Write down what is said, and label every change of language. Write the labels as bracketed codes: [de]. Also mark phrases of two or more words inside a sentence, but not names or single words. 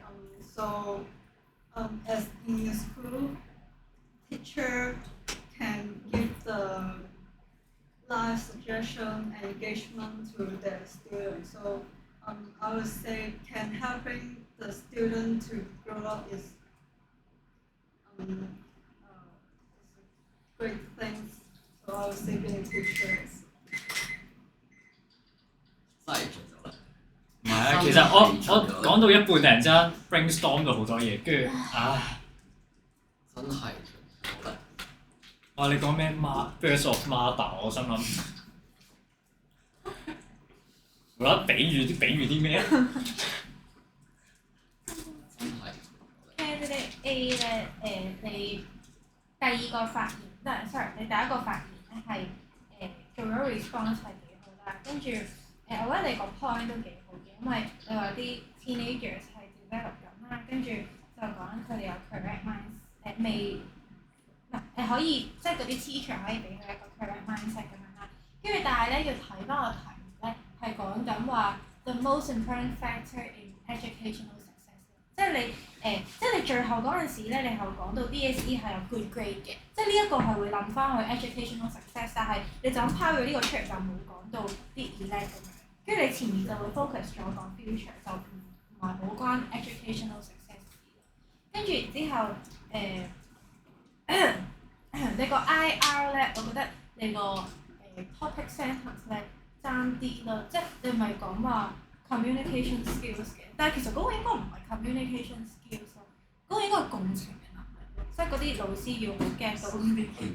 [en] So as in the school, teacher can give the live suggestion and engagement to the students. So I would say can helping the student to grow up is is a great thing. So I would say being a teacher is. [yue] 真係做咗啦。唔係啊，其實我講到一半，突然之間 brainstorm 到好多嘢，跟住真係做咗啦。哇！你講咩 [en] Birds of Mother， [yue] 我心諗無啦啦比喻啲咩啊？真係。 [en] Candidate A [yue] 咧，你第二個發言，sorry， 你第一個發言咧係做咗 response 係幾好啦，跟住我覺得你個 point 都幾好嘅，因為你話啲 teenagers 係 develop 緊啦，跟住就講佢哋有 [en] correct mind [yue] 未可以即係嗰啲 teacher 可以俾佢一個 [en] correct mindset [yue] 咁樣啦，跟住但係咧要睇翻個題目咧係講緊話 [en] the most important factor in educational success， [yue] 即係你即係你最後嗰陣時咧，你係講到 DSE 係有 [en] good grade [yue] 嘅，即係呢一個係會諗翻去 [en] educational success， [yue] 但係你就咁拋咗呢個出嚟就冇講到啲 elect 咁樣，跟住你前面就會 focus 咗講 future， 就唔係冇關 [en] educational success [yue] 嘅，跟住之後你個 IR 咧，我覺得你個 [en] topic sentence [yue] 咧爭啲咯，即係你咪講話 [en] communication skills [yue] 嘅，但係其實嗰個應該唔係 [en] communication skills [yue] 咯，嗰個應該係共情嘅能力咯，即係嗰啲老師要 get 到啲